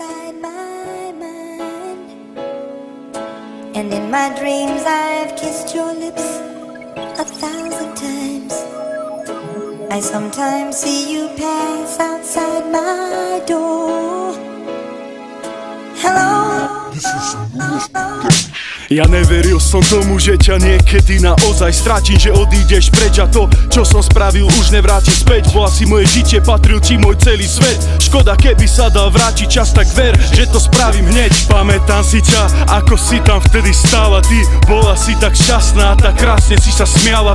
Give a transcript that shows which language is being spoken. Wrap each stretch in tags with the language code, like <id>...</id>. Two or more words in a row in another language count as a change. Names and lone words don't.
<en>inside my mind. And in my dreams I've kissed your lips 1,000 times. I sometimes see you pass outside my door. Hello.</en> <sk>Ja neveril som tomu, že ťa niekedy naozaj stratím, že odídeš preč a to, čo som spravil, už nevrátim späť. Bola si moje žitie, patril ti môj celý svet. Škoda, keby sa dal vrátiť čas, tak ver, že to spravím hneď. Pamätám si ťa, ako si tam vtedy stála. Ty bola si tak šťastná, tak krásne si sa smiala.</sk>